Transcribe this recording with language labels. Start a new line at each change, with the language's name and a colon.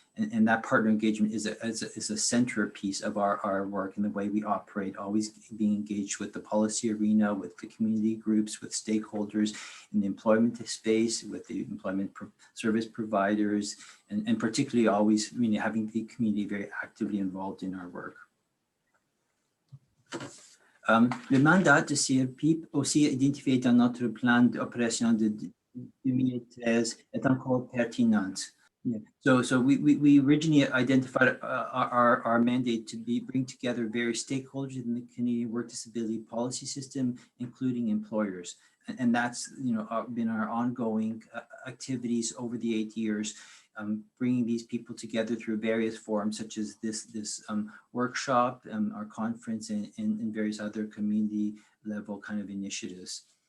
English: And that partner engagement is a centerpiece of our work and the way we operate, always being engaged with the policy arena, with the community groups, with stakeholders in the employment space, with the employment service providers, and particularly always having the community very actively involved in our work.
French: Le mandat de CRPIP, aussi identifié dans notre plan d'opération de 2013, est encore pertinent.
English: Yeah. So we originally identified our mandate to bring together various stakeholders in the Canadian work disability policy system, including employers. And that's been our ongoing activities over the 8 years, bringing these people together through various forums such as this workshop, our conference, and various other community level kind of initiatives.